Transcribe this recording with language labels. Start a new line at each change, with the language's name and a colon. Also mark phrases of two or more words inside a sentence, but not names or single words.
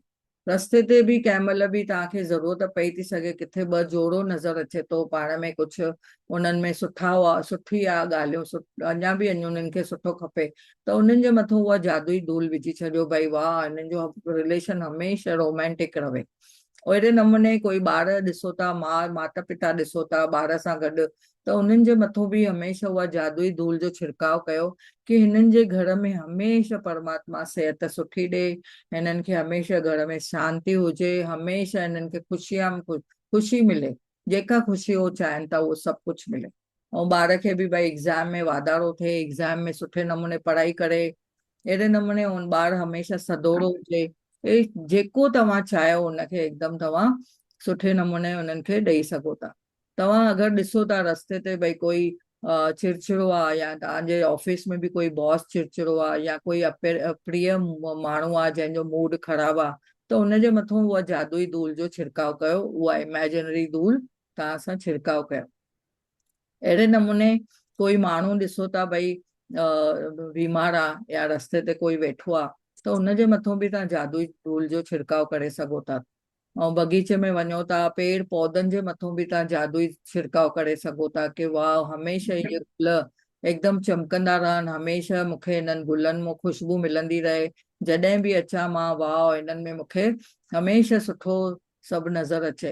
Sindhi: रस्ते ते बि कंहिं महिल बि तव्हांखे ज़रूरत पई थी सघे, किथे ॿ जोड़ो नज़र अचे थो, पाण में कुझु उन्हनि में सुठी आहे ॻाल्हियूं, अञा बि उन्हनि खे सुठो खपे, त उन्हनि जे मथां उहा जादुई धूल विझी छॾियो। भई वाह, हिननि जो रिलेशन हमेशह रोमांटिक रहे। अहिड़े नमूने कोई ॿार ॾिसो था, माता पिता ॾिसो था ॿार सां गॾु, त उन्हनि जे मथां बि हमेशह उहा जादुई धूल जो छिड़काव कयो कि हिननि जे घर में हमेशह परमात्मा सिहत सुठी ॾे, हिननि खे हमेशह घर में शांती हुजे, हमेशह हिननि खे ख़ुशी मिले। जेका ख़ुशी उहो चाहिनि था उहो सभु कुझु मिले। ऐं ॿार खे बि भई एग्ज़ाम में वाधारो थिए, एग्ज़ाम में सुठे नमूने पढ़ाई करे, अहिड़े नमूने ॿार हमेशह सदोरो हुजे। जेको तव्हां चाहियो उनखे एकदमि तव्हां सुठे नमूने उन्हनि खे ॾेई सघो था। तव्हां अगरि ॾिसो था रस्ते ते भई कोई चिड़चिड़ो आहे, या तव्हांजे ऑफिस में बि कोई बॉस चिड़चिड़ो आहे, या कोई अप्रिय माण्हू आहे जंहिंजो मूड ख़राबु आहे, त हुनजे मथां उहा जादुई धूल जो छिड़काव कयो। उहा इमेजिनरी धूल तव्हां सां छिड़काव कयो। अहिड़े नमूने कोई माण्हू ॾिसो था भई बीमार आहे या रस्ते ते कोई वेठो आहे, त हुनजे मथां बि तव्हां जादुई धूल जो छिड़काव करे सघो था। ऐं बगीचे में वञो था, पेड़ पौधनि जे मथां बि तव्हां जादुई छिड़काव करे सघो था कि वाह, हमेशह इहे गुल एकदमि चमकंदा रहनि, हमेशह मूंखे हिननि गुलनि मां ख़ुशबू मिलंदी रहे। जॾहिं बि अचां मां, वाह, हिननि में मूंखे हमेशह सुठो सभु नज़र अचे।